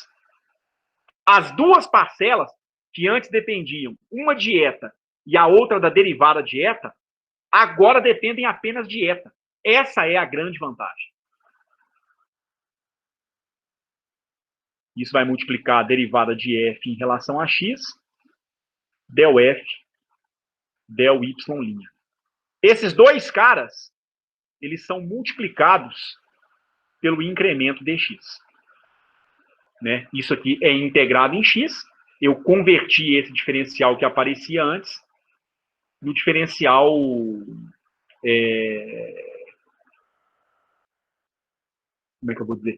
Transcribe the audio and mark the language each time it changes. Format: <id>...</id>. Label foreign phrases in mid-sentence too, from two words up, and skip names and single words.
<pt>As duas parcelas, que antes dependiam uma de eta e a outra da derivada de eta, agora dependem apenas de eta. Essa é a grande vantagem. Isso vai multiplicar a derivada de f em relação a x, del f, del y'. Esses dois caras, eles são multiplicados pelo incremento dx. Né? Isso aqui é integrado em x. Eu converti esse diferencial que aparecia antes no diferencial como é que eu vou dizer?</pt>